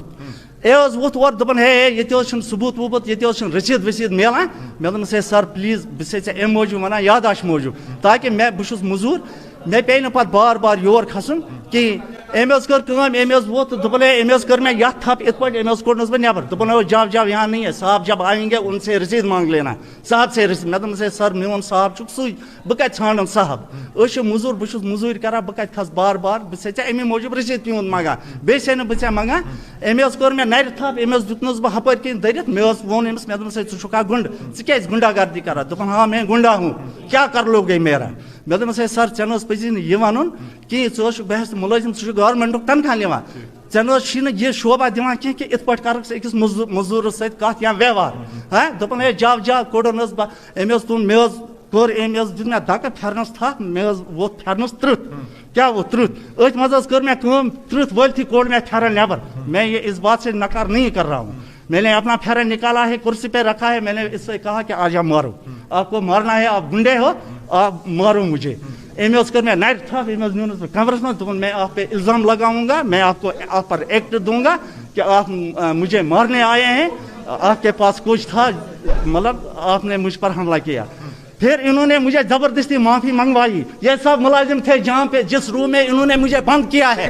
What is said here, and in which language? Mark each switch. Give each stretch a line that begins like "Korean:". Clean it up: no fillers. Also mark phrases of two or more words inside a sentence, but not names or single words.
Kashmiri: اے حظ ووٚتھ اورٕ دوٚپُن ہے ییٚتہِ حظ چھُنہٕ ثبوٗت ووٗبوٗت, ییٚتہِ حظ چھُنہٕ رٔسیٖد ؤسیٖد میلان. مےٚ دوٚپمَس ہے
English: sir please
Kashmiri: بہٕ چھسے ژےٚ اَمہِ موٗجوٗب وَنان یاداش موٗجوٗب تاکہِ بہٕ چھُس موٚزوٗر, مےٚ پیٚیہِ نہٕ پتہٕ بار بار یور کھسُن کِہیٖنۍ. أمۍ حظ کٔر کٲم, أمۍ حظ ووت تہٕ دوٚپُن ہے أمۍ حظ کٔر مےٚ یتھ تھپھ یِتھ پٲٹھۍ, أمۍ حظ کوٚڑنَس بہٕ نٮ۪بر.
Urdu: دوٚپُن ہے جاو جاو یہاں نہیں ہے صاحب, جب آئیں گے ان سے رسید مانگ لینا, صاحب سے رسید.
Kashmiri: مےٚ دوٚپمَس ہے سر میون صاحب چھُکھ سُے, بہٕ کتہِ ژھانڈن صاحب, أسۍ چھِ موٚزوٗر, بہٕ چھُس موٚزوٗرۍ کران, بہٕ کتہِ کھسہٕ بار بار, بہٕ چھسے ژےٚ اَمی موٗجوٗب رسیٖد پیوٗنٛت منٛگان, بیٚیہِ چھسے نہٕ بہٕ ژےٚ منٛگان. أمۍ حظ کوٚر مےٚ نرِ تھپھ, أمۍ حظ دیُتنَس بہٕ ہپٲرۍ کِنۍ دٔرِتھ. مےٚ حظ ووٚن أمِس, مےٚ دوٚپمَس ہے ژٕ چھُکھا گُنٛڈٕ, ژٕ کیٛازِ گُنٛڈا گردی کران.
Urdu: دوٚپُن ہاں میں گُنٛڈا ہوں, کیٛاہ کر لوگ گٔے میرا.
Kashmiri: مےٚ دوٚپمَس ہے سر ژےٚ نہٕ حظ پَزی نہٕ یہِ وَنُن کِہیٖنۍ, ژٕ حظ چھُکھ بہٕ حظ مُلٲزِم, ژٕ چھُکھ گورمٮ۪نٛٹُک تنخواہ نِوان, ژےٚ نہٕ حظ چھی نہٕ یہِ شوبا دِوان کینٛہہ کہِ یِتھ پٲٹھۍ کَرکھ ژٕ أکِس موٚزوٗرَس سۭتۍ کَتھ یا ویوہار. ہاں دوٚپُن ہے
Urdu: جاو جاو,
Kashmiri: کوٚڑُن حظ بہٕ. أمۍ حظ تُل, مےٚ حظ کوٚر, أمۍ حظ دیُت مےٚ دَکہٕ پھٮ۪رنَس تھپھ, مےٚ حظ ووٚتھ پھٮ۪رنَس ترٕٛت. کیٛاہ ووٚتھ ترٕٛت, أتھۍ منٛز حظ کٔر مےٚ کٲم, ترٕٛت وٲلتھٕے کوٚڑ مےٚ پھٮ۪رن نٮ۪بر.
Urdu: میں یہ اس بات سے نکار نہیں کر رہا ہوں, میں نے اپنا پھیرن نکالا ہے, کرسی پہ رکھا ہے, میں نے اس سے کہا کہ آ جاؤ مارو, آپ کو مارنا ہے, آپ گنڈے ہو, آپ مارو مجھے.
Kashmiri: أمۍ حظ کٔر مےٚ نرِ تھپھ, أمۍ حظ نیونَس بہٕ کمرس منٛز,
Urdu: دوٚپُن میں آپ پہ الزام لگاؤں گا, میں آپ کو آپ پر ایکٹ دوں گا کہ آپ مجھے مارنے آئے ہیں, آپ کے پاس کچھ تھا, مطلب آپ نے مجھ پر حملہ کیا. پھر انہوں نے مجھے زبردستی معافی منگوائی. یہ سب ملازم تھے جہاں پہ جس روم میں انہوں نے مجھے بند کیا ہے.